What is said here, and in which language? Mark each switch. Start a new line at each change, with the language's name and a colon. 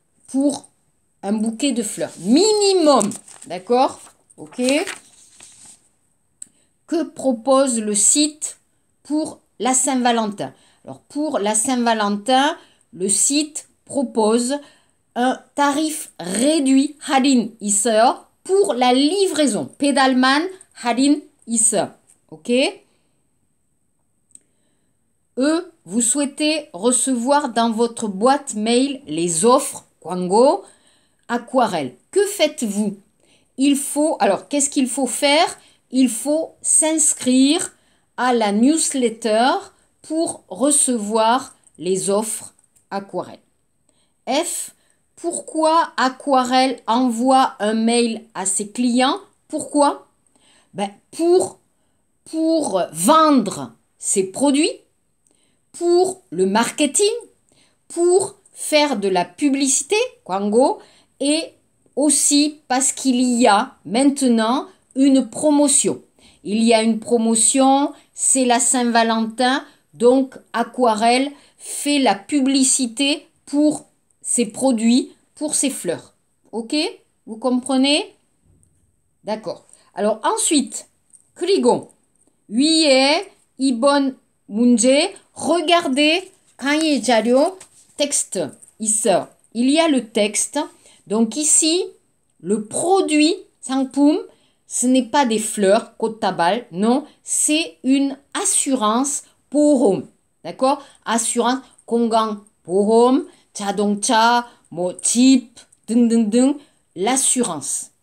French: Pour un bouquet de fleurs. Minimum. D'accord? Ok. Que propose le site pour la Saint-Valentin? Alors, pour la Saint-Valentin, le site propose un tarif réduit,
Korean: 할인 있어요,
French: pour la livraison.
Korean: Pedalman, 할인 있어.
French: Ok? Vous souhaitez recevoir dans votre boîte mail les offres, 광고, aquarelle. Que faites-vous? Alors, qu'est-ce qu'il faut faire? Il faut s'inscrire à la newsletter pour recevoir les offres aquarelle. F. Pourquoi Aquarelle envoie un mail à ses clients? Pourquoi? Pour vendre ses produits, pour le marketing, pour faire de la publicité, 광고, et aussi parce qu'il y a maintenant une promotion. Il y a une promotion, c'est la Saint-Valentin, donc Aquarelle fait la publicité pour ses produits, pour ses fleurs. Ok? Vous comprenez? D'accord. Alors ensuite,
Korean: 그리고 위에 이번 문제,
French: regardez
Korean: 강의 자료 texte 있어.
French: Il y a le texte. Donc ici, le produit 상품, ce n'est pas des fleurs, 꽃다발, non, c'est une assurance 보험. D'accord? Assurance
Korean: 건강보험, 자동차, 집 등등등,
French: l'assurance.